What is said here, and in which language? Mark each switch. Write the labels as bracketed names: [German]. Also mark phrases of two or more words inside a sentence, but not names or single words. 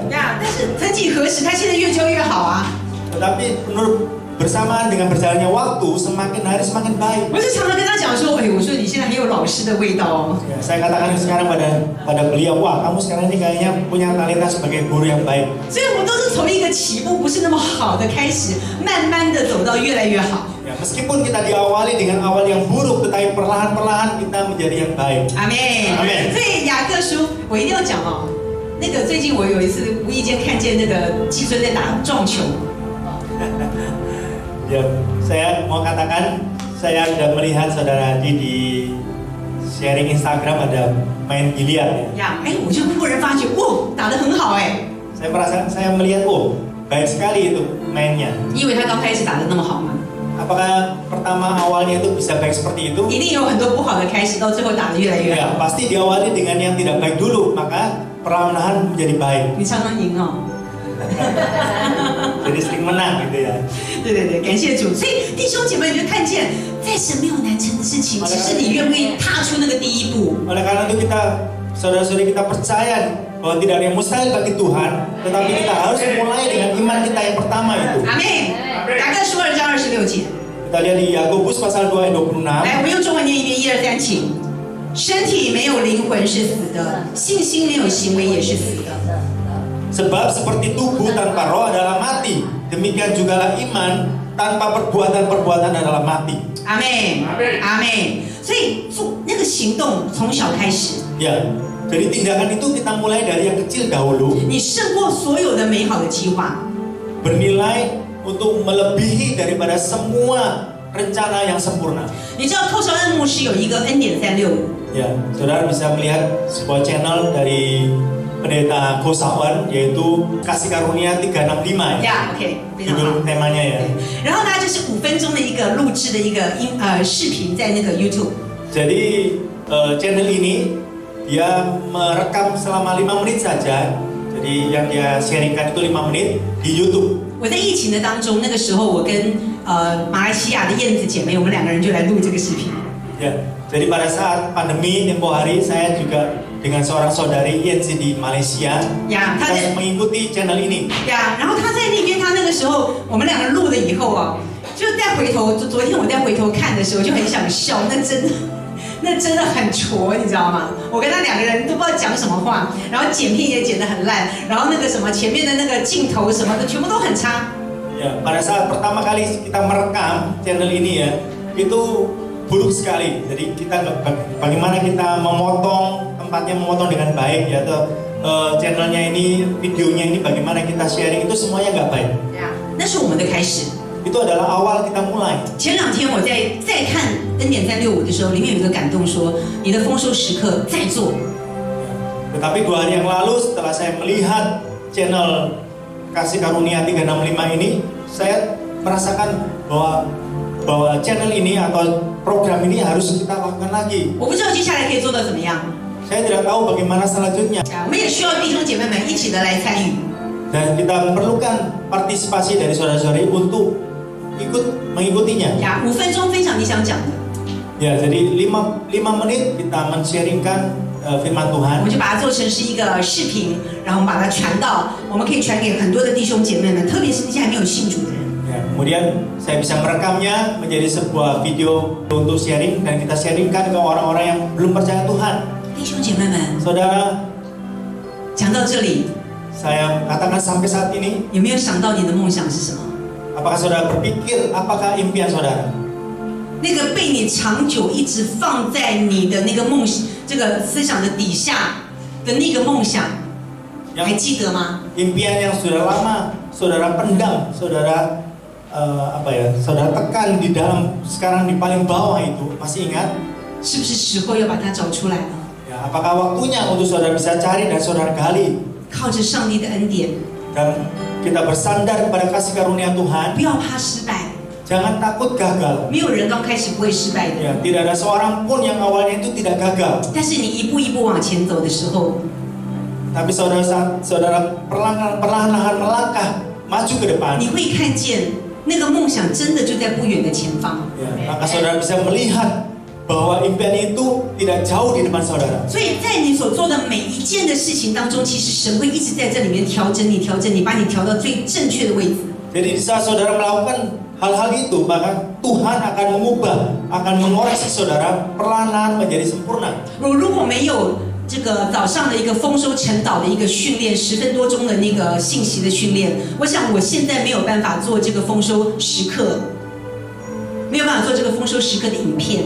[Chinese] 呀，但是曾几何时，他现在越教越好啊！ [Indonesian] Tetapi menurut bersamaan dengan berjalannya waktu, semakin hari semakin baik. [Chinese] 我就常常跟他讲说，我说你现在很有老师的味道哦。 [Indonesian] Ya, saya katakan sekarang pada beliau, wah kamu sekarang ini kayaknya punya talenta sebagai guru yang baik. [Chinese] 所以我们都是从一个起步不是那么好的开始，慢慢的走到越来越好。 [Indonesian] Ya, meskipun kita diawali dengan awal yang buruk, tetapi perlahan-perlahan kita menjadi yang baik. [Chinese] 阿妹， [Indonesian] Amen [Chinese] 所以雅各书我一定要讲哦。那个最近我有一次无意间看见那个季孙在打撞球， [Indonesian] Ya, saya mau katakan, saya sudah melihat saudara Adi di sharing Instagram ada main biliar ya. [Chinese] 呀，哎，我就忽然发觉，哇，打得很好哎。 [Indonesian] Saya melihat, oh baik sekali itu mainnya. [Chinese] 你以为他刚开始打得那么好吗？ [Indonesian] Apakah pertama awalnya itu bisa baik seperti itu? [Chinese] 一定有很多不好的开始，到最后打得越来越好。 [Indonesian] Ya, pasti diawali dengan yang tidak baik dulu, maka perlahan-lahan menjadi baik. [Chinese] 你常常赢哦。 [Indonesian] Jadi sering menang gitu ya. [Chinese] 对对对，感谢主。所以弟兄姐妹，你就看见，在神没有难成的事情，只是你愿不愿意踏出那个第一步。 [Indonesian] Oleh karena itu kita, saudara-saudari kita percaya bahwa tidak ada yang mustahil bagi Tuhan, tetapi kita harus mulai dengan iman kita yang pertama itu. [Chinese] 阿妹，雅各书2章26节。 [Indonesian] Kita lihat di Yakobus pasal 2 ayat 26. [Chinese] 来，我们用中文念一遍，1、2、3，请。身体没有灵魂是死的，信心没有行为也是死的。 [Indonesian] Sebab seperti tubuh tanpa roh adalah mati, demikian jugalah iman tanpa perbuatan-perbuatan adalah mati. [Chinese] 阿妹，阿妹。所以做那个行动从小开始， [Indonesian] Ya, jadi tindakan itu kita mulai dari yang kecil dahulu, [Chinese] 你胜过所有的美好的计划。 [Indonesian] bernilai untuk melebihi daripada semua rencana yang sempurna. [Chinese] 你知道寇绍恩牧师有一个恩典365。 [Indonesian] Ya, saudara bisa melihat sebuah channel dari pendeta Kosawan, yaitu Kasih Karunia 365 ya. [Chinese] 呀，OK， 非常好。 [Indonesian] Judul temanya ya. [Chinese] 然后呢，就是5分钟的一个录制的一个视频，在那个 YouTube。 [Indonesian] Jadi channel ini dia merekam selama 5 menit saja. Jadi yang dia sharingkan itu 5 menit di YouTube. [Chinese] 我在疫情的当中，那个时候我跟马来西亚的燕子姐妹，我们2个人就来录这个视频。 [Indonesian] Ya, jadi pada saat pandemi tempoh hari saya juga dengan seorang saudari Yensi di Malaysia, [Chinese] 呀，他在 [Indonesian] kita mengikuti channel ini. [Chinese] 呀，然后他在那边，他那个时候我们2个录了以后啊，就再回头，昨天我再回头看的时候，就很想笑，那真的很挫，你知道吗？我跟他2个人都不知道讲什么话，然后剪片也剪得很烂，然后那个什么前面的那个镜头什么的全部都很差。 [Indonesian] Ya, pada saat pertama kali kita merekam channel ini ya, itu buruk sekali. Jadi kita bagaimana kita memotong tempatnya, memotong dengan baik ya, atau channelnya ini, videonya ini bagaimana kita sharing itu semuanya nggak baik. [Chinese] 呀，那是我们的开始。 [Indonesian] Itu adalah awal kita mulai. [Chinese] 前2天我在看恩典365的时候，里面有一个感动说，你的丰收时刻再做。 [Indonesian] Tetapi 2 hari yang lalu setelah saya melihat channel Kasih Karunia 365 ini, saya merasakan bahwa channel ini atau program ini harus kita lakukan lagi. [Chinese] 我不知道接下来可以做到怎么样。 [Indonesian] Saya tidak tahu bagaimana selanjutnya. [Chinese] 我们也需要弟兄姐妹们一起的来参与。 [Indonesian] Dan kita memerlukan partisipasi dari saudara-saudari untuk ikut mengikutinya. [Chinese] 呀，5分钟分享你想讲的， [Indonesian] Ya, jadi 5 menit kita men-sharingkan firman [Chinese] 我 [Indonesian] Tuhan. [Chinese] 们就把它做成是一个视频，然后我们把它传到，我们可以传给很多的弟兄姐妹们，特别是那些还没有信主的人。 [Indonesian] Ya, kemudian saya bisa merekamnya menjadi sebuah video untuk sharing dan kita sharingkan ke orang-orang yang belum percaya Tuhan. [Chinese] 弟兄姐妹们， [Indonesian] Saudara, [Chinese] 讲到这里， [Indonesian] saya katakan sampai saat ini, [Chinese] 有没有想到你的梦想是什么？ [Indonesian] apakah saudara berpikir apakah impian saudara? [Chinese] 那个被你长久一直放在你的那个梦这个思想的底下的那个梦想，还记得吗？ [Indonesian] Impian yang sudah lama saudara pendam, saudara saudara tekan di dalam sekarang di paling bawah itu, masih ingat? [Chinese] 是不是时候要把它找出来了？ [Indonesian] Ya, apakah waktunya untuk saudara bisa cari dan saudara gali [Chinese] 靠着上帝的恩典， [Indonesian] dan kita bersandar kepada kasih karunia Tuhan, [Chinese] 不要怕失败， [Indonesian] jangan takut gagal. [Chinese] 没有人刚开始不会失败的。 [Indonesian] Ya, tidak ada seorang pun yang awalnya itu tidak gagal. [Chinese] 但是你一步一步往前走的时候， [Indonesian] Tapi saudara perlahan-lahan melangkah maju ke depan, [Chinese] 你会看见那个梦想真的就在不远的前方。 [Indonesian] ya, maka saudara bisa melihat bahwa impian itu tidak jauh di depan saudara. [Chinese] 所以在你所做的每一件的事情当中，其实神会一直在这里面调整你，把你调到最正确的位置。 [Indonesian] Jadi di saat saudara melakukan hal-hal itu, maka Tuhan akan mengubah, akan mengoreksi saudara perlahan-lahan menjadi sempurna. [Chinese] 如果没有这个早上的一个丰收晨祷的一个训练，10分多钟的那个信息的训练，我想我现在没有办法做这个丰收时刻，没有办法做这个丰收时刻的影片。